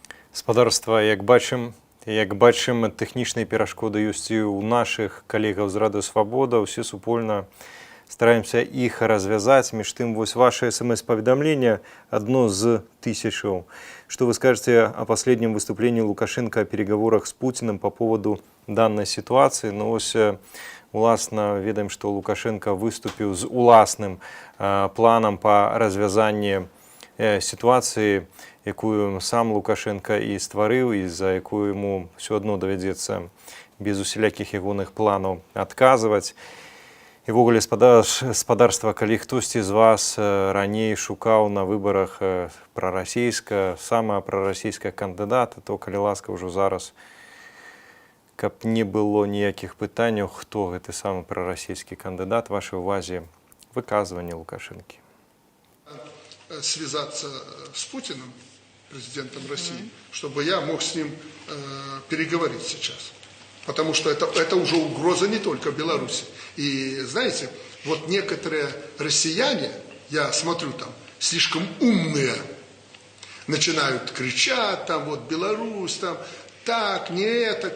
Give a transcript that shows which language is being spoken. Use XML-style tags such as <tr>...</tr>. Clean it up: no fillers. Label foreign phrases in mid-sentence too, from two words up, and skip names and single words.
<be>Спадарства, як бачым, тэхнічныя перашкоды ёсць і ў нашых калегаў з Радыё Свабода. Усе супольна стараемся іх развязаць. Між тым, вось ваше СМС-паведамленне адно з тысячаў.</be> <ru>Что вы скажете о последнем выступлении Лукашенко о переговорах с Путиным по поводу данной ситуации?</ru> <be>Ну, ось, уласна, ведаем,</be> <ru>что Лукашенко выступил с уласным планом по развязанию ситуации,</ru> <be>якую сам Лукашенко і стварыў, і за якую</be> <ru>ему все одно</ru> <be>давядзецца без усялякіх ягоных планаў адказваць. І ввогуле, спадарства, калі хтосьці з вас раней шукаў на выбарах самая прарасійская кандыдата, то, калі ласка, ўжо зараз, каб не было ніякіх пытанняў, хто гэты самы прарасійскі кандыдат, вашай увазе выказванне Лукашэнкі.</be> <ru>Связаться с Путиным, президентом России, чтобы я мог с ним переговорить сейчас. Потому что это уже угроза не только Беларуси. И знаете, вот некоторые россияне, я смотрю там, слишком умные, начинают кричать, там вот Беларусь, там так, не это.</ru>